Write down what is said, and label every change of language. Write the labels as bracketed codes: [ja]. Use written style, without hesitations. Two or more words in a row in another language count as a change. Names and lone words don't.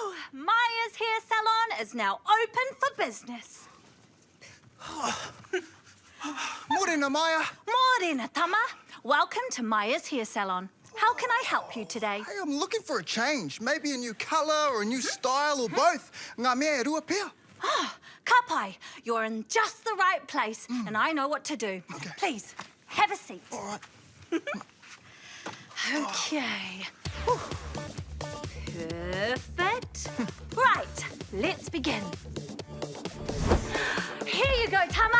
[en] Maya's Hair Salon is now open for business. Morena, Maya. Morena, Tama. Welcome to Maya's Hair Salon. How can I help you today? Hey, I'm looking for a change. Maybe a new colour or a new style or both. [mi] Ngā mea e rua pea. [en] Kapai, you're in just the right place, and I know what to do. Okay. Please, have a seat. All right. Okay. Whew. Perfect. Right, let's begin. Here you go, Tama.